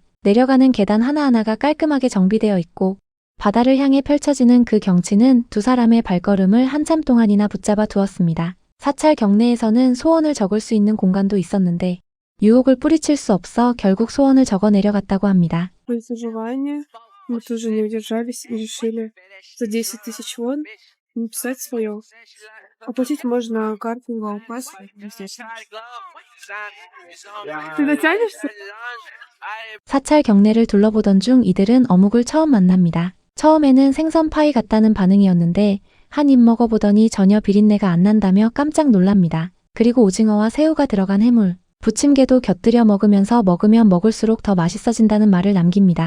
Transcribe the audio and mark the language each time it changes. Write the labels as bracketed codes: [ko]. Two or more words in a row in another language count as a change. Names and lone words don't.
[ko] 내려가는 계단 하나하나가 깔끔하게 정비되어 있고 바다를 향해 펼쳐지는 그 경치는 두 사람의 발걸음을 한참 동안이나 붙잡아 두었습니다. 사찰 경내에서는 소원을 적을 수 있는 공간도 있었는데 유혹을 뿌리칠 수 없어 결국 소원을 적어 내려갔다고 합니다. [ru] Мы тоже не удержались и решили за 10 000 вон написать свое. Оплатить можно картой Валпас. Ты дотянешься? [ko] 사찰 경내를 둘러보던 중 이들은 어묵을 처음 만납니다. 처음에는 생선 파이 같다는 반응이었는데 한 입 먹어보더니 전혀 비린내가 안 난다며 깜짝 놀랍니다. 그리고 오징어와 새우가 들어간 해물, 부침개도 곁들여 먹으면서 먹으면 먹을수록 더 맛있어진다는 말을 남깁니다.